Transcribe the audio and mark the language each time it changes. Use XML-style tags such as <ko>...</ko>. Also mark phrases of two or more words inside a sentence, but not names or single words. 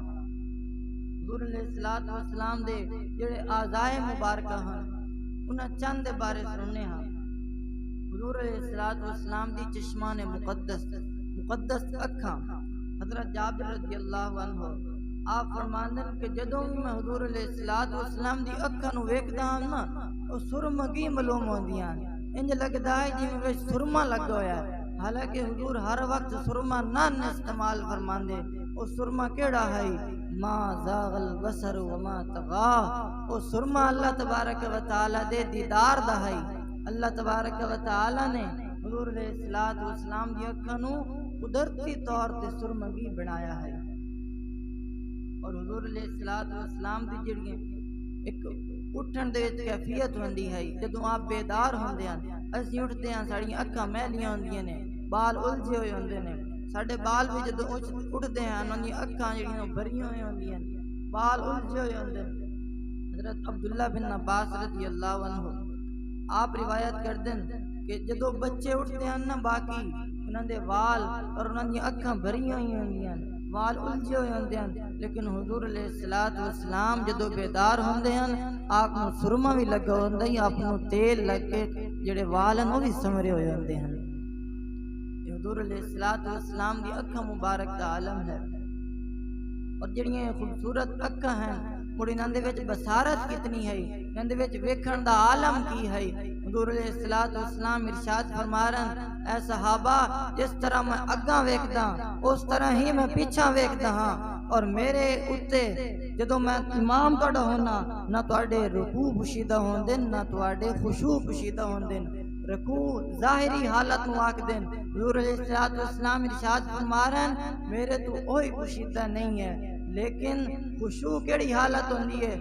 <pa>حضور علیہ الصلوۃ والسلام دے جڑے اعضائے مبارکہ ہیں انہاں چند دے بارے سننے ہاں۔ حضور علیہ الصلوۃ والسلام دی چشمان مقدس اکھاں، حضرت جابر رضی اللہ عنہ آپ فرماندن کہ جدوں میں حضور علیہ الصلوۃ والسلام دی اکھاں نو ویکھدا ہاں نا او سرمگی معلوم ہوندیاں، انج لگدا ہے جویں وچ سرما لگا ہویا ہے، حالانکہ حضور ہر وقت سرما نہ استعمال فرماندے۔ او سرما کیڑا ہے؟</pa> <ar>ما زاغ البصر وما طغى،</ar> <pa>او سرما اللہ تبارک و تعالی دے دیدار دا ہے۔ اللہ تبارک و تعالی نے حضور علیہ الصلوۃ والسلام دی اکھاں نو قدرتی طور تے سرمگی بنایا ہے۔ اور حضور علیہ الصلوۃ والسلام دی جڑی ایک اٹھن دے وچ کیفیت ہوندی ہے، جدوں آپ بیدار ہوندے ہیں اسی اٹھتے ہیں ساڑیاں اکھاں میلیاں ہوندیاں نے، بال الجھے ہوئے ہوندے نے، ساڈے بال بھی جدوں اٹھتے ہیں انہاں دی اکھاں جڑیاں بھریاں ہوئی ہوندیاں نے، بال الجھے ہوئے ہوندے نے۔ حضرت عبداللہ بن عباس رضی اللہ عنہ آپ روایت کردن کہ جدوں بچے اٹھتے ہیں نا باقی انہاں دے وال اور انہاں دی اکھاں بھریاں ہوئی ہوندیاں نے، وال الجھے ہوئے ہوندے ہیں، لیکن حضور علیہ الصلوۃ والسلام جدوں بیدار ہوندے ہیں آپ نو سرما بھی لگا ہوندا ہے، آپ نو تیل لگ کے جڑے وال ہیں وہ بھی سمرے ہوئے ہوندے ہیں۔ حضور علیہ الصلوۃ والسلام دی اکھاں مبارک دا عالم ہے، اور جڑیاں خوبصورت اکھاں ہیں مڑ انہاں دے وچ بصارت کتنی ہے، انہاں دے وچ ویکھن دا عالم کی ہے۔ حضور علیہ الصلوۃ والسلام ارشاد فرما رہے ہیں اے صحابہ جس طرح میں اگاں ویکھدا اس طرح ہی میں پیچھے ویکھدا ہاں، اور میرے اتے جدوں میں امام تہاڈا ہونا نہ تہاڈے رکوع پوشیدہ ہوندے نہ تہاڈے خشوع پوشیدہ ہوندے، رکوع ظاہری حالت نو آکھدے، حضور علیہ الصلوۃ والسلام ارشاد فرما رہے ہیں میرے تو اوہی پوشیدہ نہیں ہے، لیکن خشوع کیڑی حالت ہوندی ہے؟</pa>